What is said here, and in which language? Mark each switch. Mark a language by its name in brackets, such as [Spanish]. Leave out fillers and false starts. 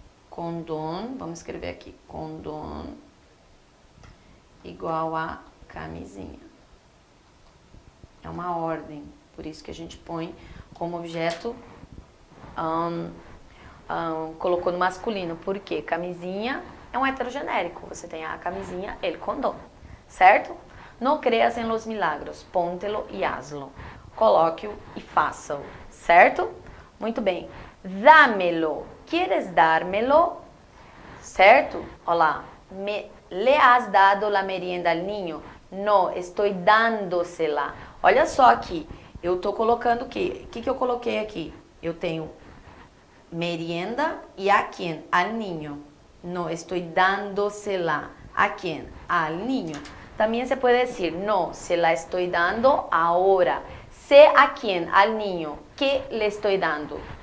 [Portuguese] Condom, vamos escrever aqui, condom igual a camisinha. É uma ordem, por isso que a gente põe como objeto, colocou no masculino, porque camisinha é um heterogenérico, você tem a camisinha, el condom, certo? [Spanish] No creas en los milagros, póntelo y hazlo. [Portuguese] Coloque-o e faça-o, certo? Muito bem. [Spanish] Dámelo. ¿Quieres dármelo? [Portuguese] Certo? Olá. [Spanish] ¿Le has dado la merienda al niño? No, estoy dándosela. [Portuguese] Olha só aqui. Eu tô colocando o quê? O que eu coloquei aqui? Eu tenho merienda e a quem? [Spanish] Al niño. No, estoy dándosela. ¿A quién? Al niño. También se puede decir, no, se la estoy dando ahora. Sé a quién, al niño, que le estoy dando.